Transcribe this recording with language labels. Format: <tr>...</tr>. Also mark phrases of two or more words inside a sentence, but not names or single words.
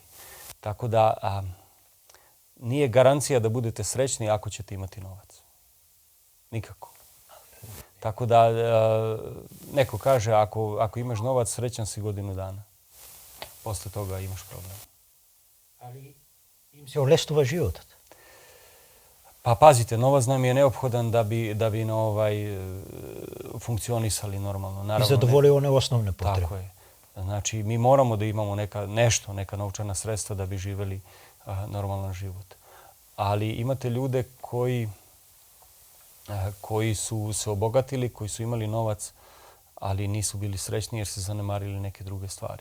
<sr>Tako da nije garancija da budete srećni ako ćete imati novac. Nikako. Tako da neko kaže ako imaš novac, srećan si godinu dana. Posle toga imaš problem.</sr> <mk>Ali им се олестува животот.</mk> <sr>Pa pazite, novac nam je neophodan da bi funkcionisali normalno.</sr> <mk>И</mk> <sr>Naravno, задоволи one основne потребе. tako je. Znači, mi moramo da imamo neka novčana sredstva da bi živeli normalan život. Ali imate ljude koji su se obogatili, koji su imali novac, ali nisu bili srećni jer se zanemarili neke druge stvari.</sr>